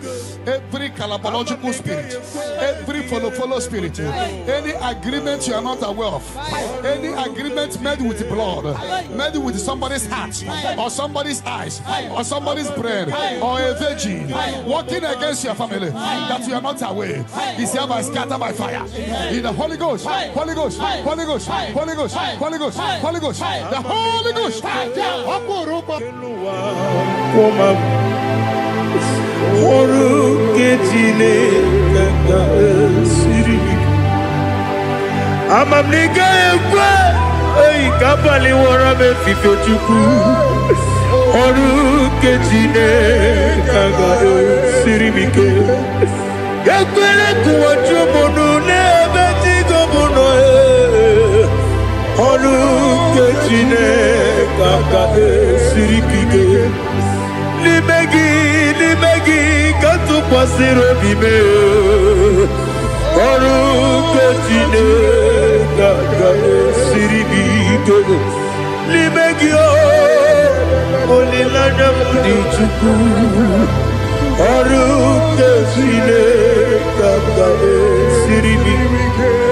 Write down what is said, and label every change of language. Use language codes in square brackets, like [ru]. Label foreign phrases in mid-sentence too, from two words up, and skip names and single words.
[en] Every calabological spirit, every follow spirit, any agreement you are not aware of, any agreement made with blood, made with somebody's heart, or somebody's eyes, or somebody's brain, or a virgin, working against your family, that you are not aware, is hereby scattered by fire. In the Holy Ghost, Holy Ghost, Holy Ghost, Holy Ghost, Holy Ghost, Holy Ghost, the Holy Ghost. Kapali warabe fifo chuku oru kejine kaga siribike yakwele kuwacho bono nebe tigo bono oru kejine kaga siribike limegi katu pasiro bime oru kejine kaga siribike Limegio Olilana Mudichuku Aruke Sine Kakade Siribike.